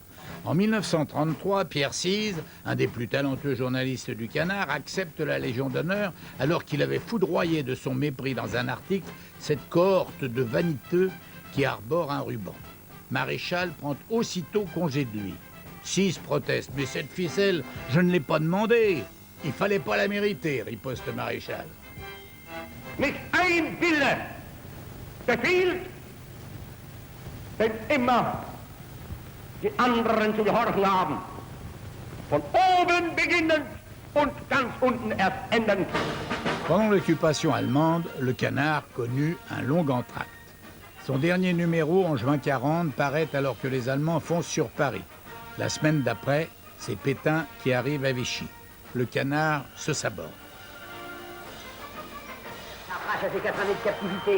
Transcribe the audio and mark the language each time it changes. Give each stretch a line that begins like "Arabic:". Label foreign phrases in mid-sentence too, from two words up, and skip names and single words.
French: En 1933, Pierre Cise, un des plus talentueux journalistes du Canard, accepte la Légion d'honneur alors qu'il avait foudroyé de son mépris dans un article cette cohorte de vaniteux qui arborent un ruban. Maréchal prend aussitôt congé de lui. Cise proteste, mais cette ficelle, je ne l'ai pas demandée. Il fallait pas la mériter, riposte Maréchal.
German: Nicht ein Wille befiehlt, denn immer die anderen zu gehorchen haben. Von oben beginnend und ganz unten erst endend.
French: Pendant l'occupation allemande, le Canard connut un long entracte. Son dernier numéro, en juin 40, paraît alors que les Allemands foncent sur Paris. La semaine d'après, c'est Pétain qui arrive à Vichy. Le Canard se saborde. Arrache à ces 4 années de captivité.